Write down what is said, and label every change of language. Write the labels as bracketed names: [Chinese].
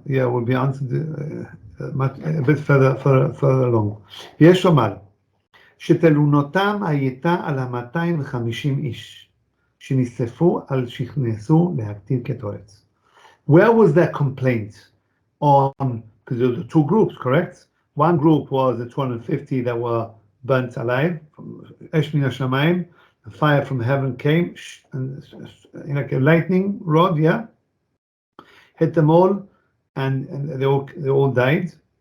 [English] Yeah, will be answered a bit further along. [Hebrew] Ve'ishomar. שתלונותם הייתה על 250 איש שנשרפו על שנכנסו להקטיר קטורת. [English] Where was their complaint on? Because there were two groups, correct? One group was the 250 that were burnt alive. Esh min hashamayim, the fire from heaven came, and like a lightning rod, yeah, hit them all, and they all died.